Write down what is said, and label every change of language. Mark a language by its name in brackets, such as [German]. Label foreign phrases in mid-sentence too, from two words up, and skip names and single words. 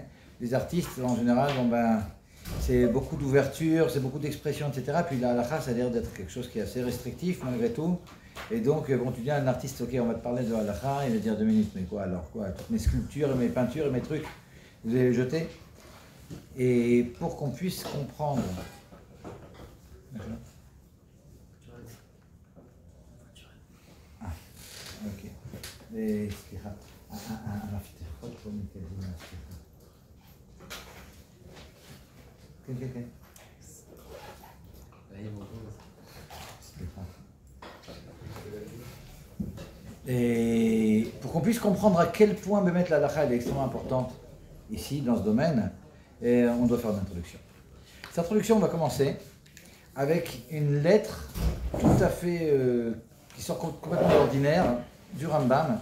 [French] Les artistes en général, c'est beaucoup d'ouverture, c'est beaucoup d'expression, etc. Puis la halacha, ça a l'air d'être quelque chose qui est assez restrictif malgré tout. Et donc, bon, tu dis à un artiste, ok, on va te parler de halacha, il va dire 2 minutes, mais quoi alors quoi? Toutes mes sculptures, mes peintures et mes trucs, vous allez les jeter. Et pour qu'on puisse comprendre. Ok. [Hebrew] סליחה, המפתחות פה מתקדמים מהסליחה. כן, כן, כן. סליחה. [French] Et pour qu'on puisse comprendre à quel point la halakha est extrêmement importante ici, dans ce domaine, on doit faire une introduction. Cette introduction, on va commencer avec une lettre tout à fait qui sort complètement de l'ordinaire du Rambam.